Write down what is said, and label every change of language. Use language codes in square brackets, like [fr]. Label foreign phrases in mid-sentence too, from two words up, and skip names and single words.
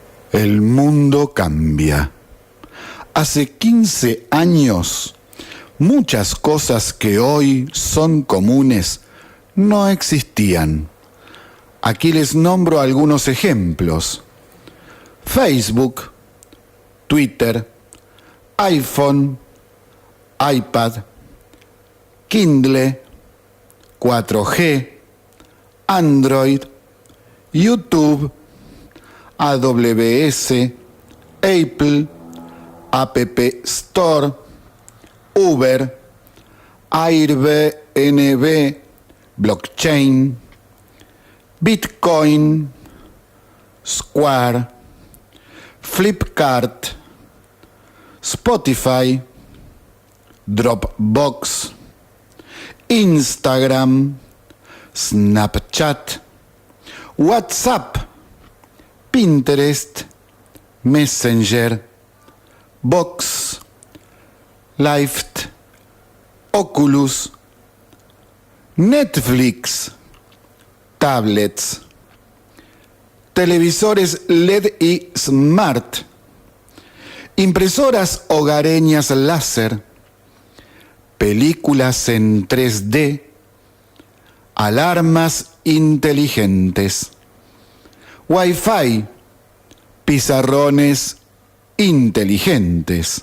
[es] El mundo cambia. Hace 15 años, muchas cosas que hoy son comunes no existían. Aquí les nombro algunos ejemplos. Facebook, Twitter, iPhone, iPad, Kindle, 4G, Android, YouTube, AWS, Apple, App Store, Uber, Airbnb, blockchain, Bitcoin, Square, Flipkart, Spotify, Dropbox, Instagram, Snapchat, WhatsApp, Pinterest, Messenger, Box, Lyft, Oculus, Netflix, tablets, televisores LED y Smart, impresoras hogareñas láser, películas en 3D, alarmas inteligentes, Wi-Fi, pizarrones inteligentes.